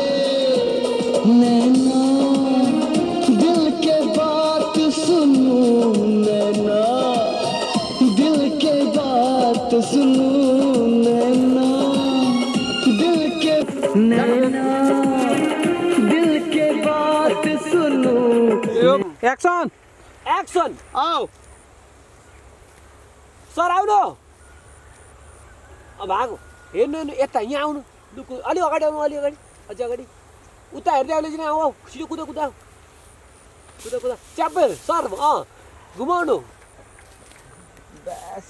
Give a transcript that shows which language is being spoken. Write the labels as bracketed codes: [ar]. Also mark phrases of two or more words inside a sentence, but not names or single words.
[hi] नैना दिल के बात सुनो, नैना दिल के बात सुनो, नैना दिल के नैना दिल के बात सुनो। [ne] एक्सन एक्सन आओ सर आउनु अब भागो हेर्नु हेर्नु यता यहाँ आउनु दुःख अलि अगाडि आउनु अलि अगाडि अझ अगाडि उता हेर्दै आउले जिना हो छिटो कुदा कुदा कुदा कुदा च्यापेर सर घुमाउनु बस